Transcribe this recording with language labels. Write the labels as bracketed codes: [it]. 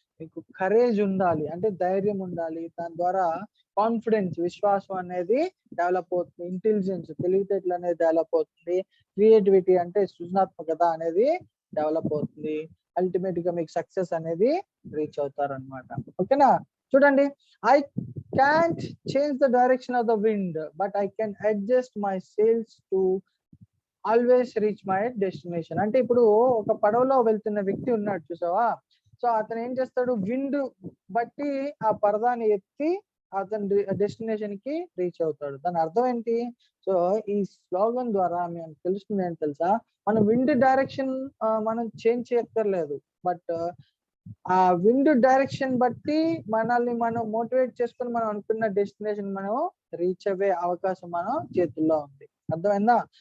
[te] మీకు కరేజ్ ఉండాలి, అంటే ధైర్యం ఉండాలి. దాని ద్వారా కాన్ఫిడెన్స్, విశ్వాసం అనేది డెవలప్ అవుతుంది. ఇంటెలిజెన్స్, తెలివితేటలు అనేది డెవలప్ అవుతుంది. క్రియేటివిటీ అంటే సృజనాత్మకత అనేది డెవలప్ అవుతుంది. అల్టిమేట్ గా మీకు సక్సెస్ అనేది రీచ్ అవుతారనమాట. ఓకేనా? చూడండి, [en] I can't change the direction of the wind, but I can adjust my sails to always reach my destination. [te] అంటే ఇప్పుడు ఒక పడవలో వెళ్తున్న వ్యక్తి ఉన్నాడు, చూసావా? సో అతను ఏం చేస్తాడు? విండ్ బట్టి ఆ పరదాన్ని ఎత్తి అతని డెస్టినేషన్ కి రీచ్ అవుతాడు. దాని అర్థం ఏంటి? సో ఈ స్లోగన్ ద్వారా మీకు తెలుస్తుంది ఏంటి తెలుసా? మనం విండ్ డైరెక్షన్ మనం చేంజ్ చేయక్కర్లేదు, బట్ ఆ విండ్ డైరెక్షన్ బట్టి మనల్ని మనం మోటివేట్ చేసుకుని మనం అనుకున్న డెస్టినేషన్ మనం రీచ్ అయ్యే అవకాశం మన చేతుల్లో ఉంది. అర్థమైందా?